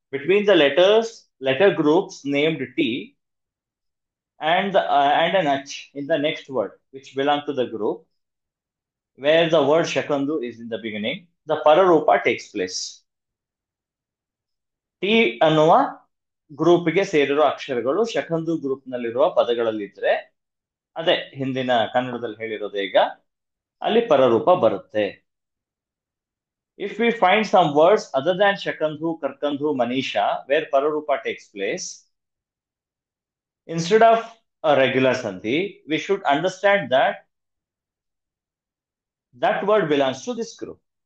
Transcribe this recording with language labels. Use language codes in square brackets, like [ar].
[en] Between the letter groups named T and an H in the next word which belong to the group where the word Shakandhu is in the beginning, the Pararupa takes place. [kn] T ಅನ್ನುವ ಗ್ರೂಪ್ಗೆ ಸೇರಿರೋ ಅಕ್ಷರಗಳು ಶಕಂಧು group ನಲ್ಲಿರುವ ಪದಗಳಲ್ಲಿದ್ರೆ, ಅದೇ ಹಿಂದಿನ ಕನ್ನಡದಲ್ಲಿ ಹೇಳಿರೋದು, ಈಗ ಅಲ್ಲಿ ಪರರೂಪ ಬರುತ್ತೆ. [en] If we find some words other than Shakandhu, Karkandhu, Manisha where Pararupa takes place, instead of a regular sandhi, we should understand that word belongs to this group.